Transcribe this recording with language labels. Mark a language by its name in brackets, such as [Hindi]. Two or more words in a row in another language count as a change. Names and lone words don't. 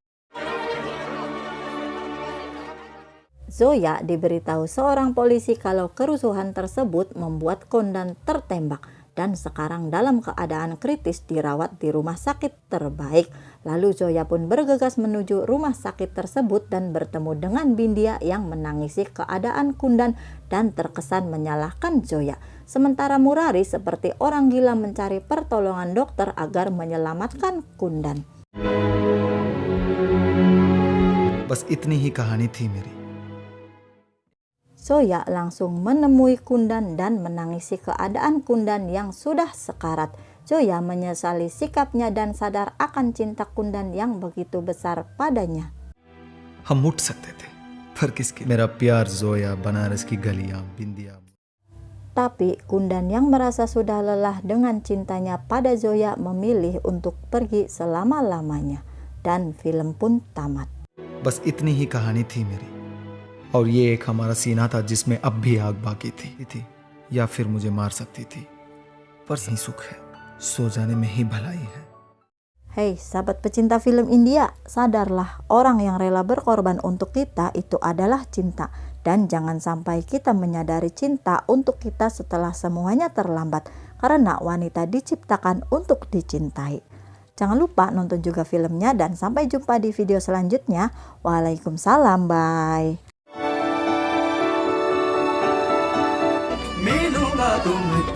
[Indonesian] Zoya diberitahu seorang polisi kalau kerusuhan tersebut membuat Kundan tertembak dan sekarang dalam keadaan kritis dirawat di rumah sakit terbaik. Lalu Zoya pun bergegas menuju rumah sakit tersebut dan bertemu dengan Bindia yang menangisi keadaan Kundan dan terkesan menyalahkan Zoya. Sementara Murari seperti orang gila mencari pertolongan dokter agar menyelamatkan Kundan. [Hindi] बस इतनी ही कहानी थी मेरी। [Indonesian] Zoya langsung menemui Kundan dan menangisi keadaan Kundan yang sudah sekarat. Zoya menyesali sikapnya dan sadar akan cinta Kundan yang begitu besar padanya. [Hindi] हम उठ सकते थे पर किसके मेरा प्यार जोया बनारस की गलियां बिंदिया। [Indonesian] Tapi Kundan yang merasa sudah lelah dengan cintanya pada Zoya memilih untuk pergi selama-lamanya. Dan film pun tamat. [Hindi] बस इतनी ही कहानी थी मेरी और ये एक हमारा सीना था जिसमें अब भी आग बाकी थी या फिर मुझे मार सकती थी पर सही सुख है सो जाने में ही भलाई है। [Indonesian] Hei sahabat pecinta film India, sadarlah orang yang rela berkorban untuk kita itu adalah cinta. Dan jangan sampai kita menyadari cinta untuk kita setelah semuanya terlambat. Karena wanita diciptakan untuk dicintai. Jangan lupa nonton juga filmnya dan sampai jumpa di video selanjutnya. Waalaikumsalam, bye. [Hindi] मिलूंगा तुम